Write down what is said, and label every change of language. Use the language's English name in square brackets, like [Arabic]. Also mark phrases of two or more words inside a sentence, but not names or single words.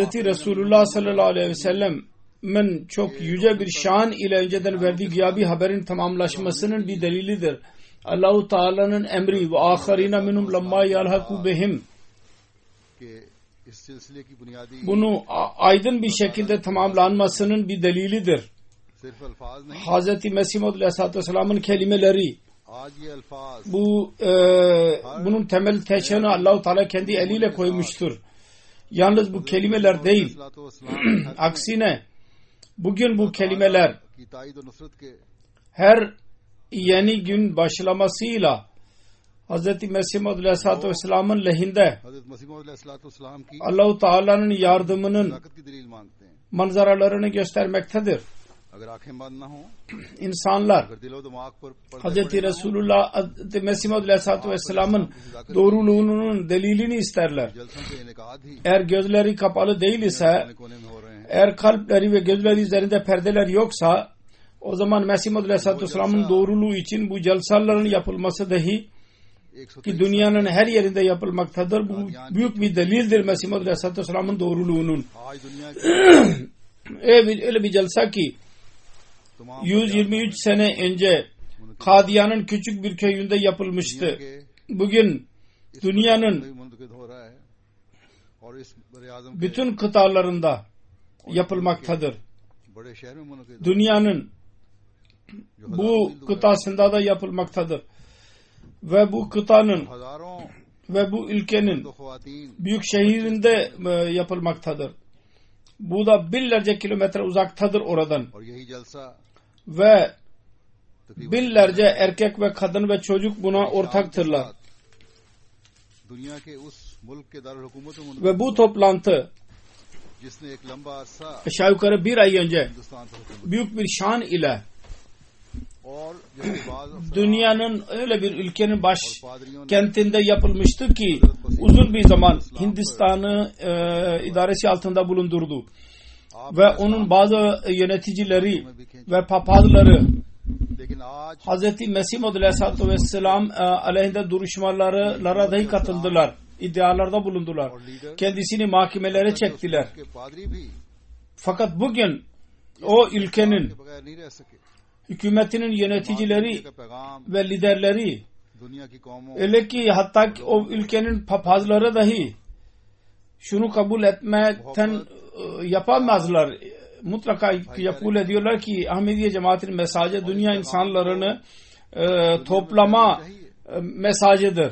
[Turkish] Resulullah sallallahu aleyhi ve sellem'in çok yüce bir şan ile önceden verdiği gıyabi haberin tamamlaşmasının bir delilidir. Allah-u Teala'nın emri ve ahirine [Arabic] منهم لما يلحقوا بهم, [Turkish] bunu aydın bir şekilde tamamlanmasının bir delilidir. [Urdu] صرف الفاظ نہیں, [Turkish] Hazreti Mesih Maud Aleyhisselatü Vesselam'ın kelimeleri, [Urdu] آج یہ الفاظ [Turkish] bunun temel teşhini Allah-u Teala kendi eliyle koymuştur. Yalnız bu kelimeler değil. Aksine bugün bu kelimeler [Urdu] کی تائید اور نصرت کے [Turkish] her yeni gün başlamasıyla Hz. Mesih Maud Aleyhisselatü Vesselam'ın lehinde [Urdu] حضرت مسیح موعود علیہ السلام کی [Turkish] Allah-u Teala'nın yardımının [Urdu] طاقت کی دلیل مانگتے ہیں. [Turkish] manzaralarını göstermektedir. [Urdu] اگر آنکھیں بند نہ ہو, [Turkish] İnsanlar [Urdu] اگر دل و دماغ پر [Turkish] Hz. Resulullah Hz. Mesih Maud Aleyhisselatü Vesselam'ın doğruluğunun delilini isterler. [Urdu] جلسوں کے انعقاد ہی [Turkish] Eğer gözleri kapalı değil ise, [Urdu] کونے کونے میں ہو رہے ہیں. [Turkish] eğer kalpleri ve gözleri üzerinde perdeler yoksa, o zaman Mesih Maud Aleyhisselatü Vesselam'ın doğruluğu için bu celsaların yapılması dahi ki dünyanın her yerinde yapılmaktadır. Bu büyük bir delildir Mesih Maud Aleyhisselatü Vesselam'ın doğruluğunun. [Urdu] آج دنیا کی [Turkish] Öyle bir celsa ki [Urdu] तमाम [Turkish] 123 sene önce Kadiyan'ın küçük bir köyünde yapılmıştı. Bugün dünyanın [Urdu] منعقد ہو رہا ہے اور اس برِاعظم کے [Turkish] bütün kıtalarında yapılmaktadır. [Urdu] بڑے شہر میں منعقد [Turkish] Dünyanın [Urdu] जो [Turkish] bu kıtasında da yapılmaktadır. Ve bu kıtanın [Urdu] हजारों [Turkish] ve bu ülkenin [Urdu] تو خواتین [Turkish] büyük şehirinde yapılmaktadır. Bu da binlerce kilometre uzaktadır oradan. [Urdu] اور یہی جلسہ [Turkish] Ve [Urdu] तकरीबन [Turkish] binlerce erkek ve kadın ve çocuk buna ortaktırlar. [Urdu] دنیا کے اس ملک کے دارالحکومت میں [Turkish] Ve bu toplantı [Urdu] جس نے ایک لمبا عرصہ [Turkish] aşağı yukarı bir ay önce [Urdu] ہندوستان پر حکومت [Turkish] büyük bir şan ile [Urdu] اور جیسے بعض [Turkish] dünyanın öyle bir ülkenin baş [Urdu] پادریوں نے [Turkish] kentinde yapılmıştı ki uzun bir zaman Hindistan'ı idaresi altında bulundurdu. Ve onun bazı yöneticileri ve papazları [Urdu] لیکن آج [Turkish] Hz. Mesih Maud Aleyhisselatü Vesselam aleyhinde duruşmalara dahi katıldılar. İddialarda bulundular. Kendisini mahkemelere çektiler. [Urdu] کے پادری بھی [Turkish] Fakat bugün o ülkenin [Urdu] کے بغیر نہیں رہ سکے. [Turkish] hükümetinin yöneticileri [Urdu] کا پیغام [Turkish] ve liderleri [Urdu] دنیا کی قوموں [Turkish] öyle ki hatta o ülkenin papazları dahi şunu kabul etmekten yapamazlar. Mutlaka kabul ediyorlar ki Ahmediye cemaatinin mesajı dünya insanlarını toplama mesajıdır.